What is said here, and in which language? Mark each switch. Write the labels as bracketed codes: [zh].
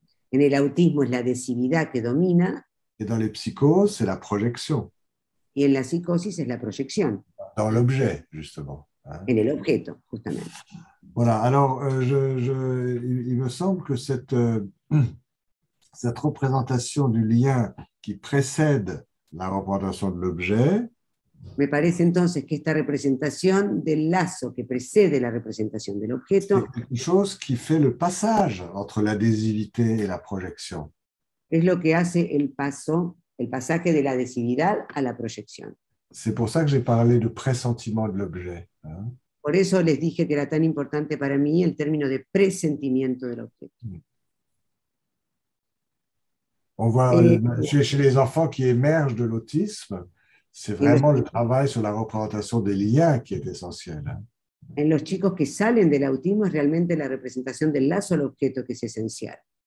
[es] En el autismo es la adhesividad que domina. [fr] Et dans les psychoses, c'est la projection. [es] Y en la psicosis es la proyección. [fr] Dans l'objet, justement. [es] En el objeto, justamente. [fr] Voilà, alors il me semble que cette représentation du lien qui précède la représentation de l'objet. [es] Me parece entonces que esta representación del lazo que precede la representación del objeto [fr] c'est quelque chose qui fait le passage entre l'adhésivité et la projection. [es] Es lo que hace el pasaje de la adhesividad a la proyección. [fr] C'est pour ça que j'ai parlé de pressentiment de l'objet. [es] Por eso les dije que era tan importante para mí el término de presentimiento del objeto. [fr] On voit chez les enfants qui émergent de l'autisme, c'est vraiment le travail sur la représentation des liens qui est essentiel. [es] En los chicos que salen del autismo es realmente la representación del lazo al objeto que es esencial.